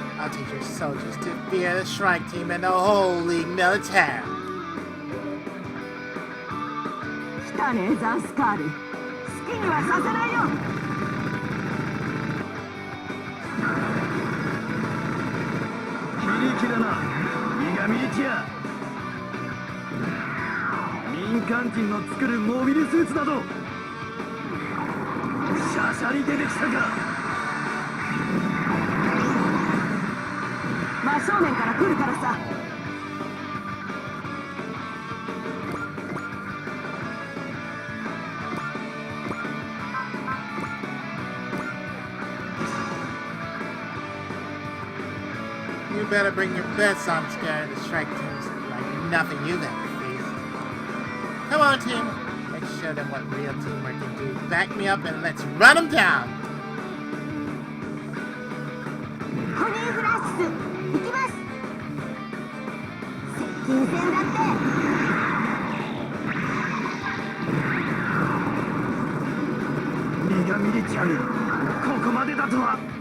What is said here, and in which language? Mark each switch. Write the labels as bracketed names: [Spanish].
[English] I'll teach your soldiers to fear the strike team and the whole League Militaire. [Japanese] 来たねザンスカール。好きにはさせないよ。キリキだな、リガミリティア。民間人の作るモビルスーツなどシャシャリ出てきたか。真正面から来るからさ。 [English] You better bring your best Zanscare to strike teams like nothing you've ever faced. Come on, team. Let's show them what real teamwork can do. Back me up and let's run them down. [Japanese] コニーフラッシュ行きます。接近戦だって。リガミリティアにここまでだとは。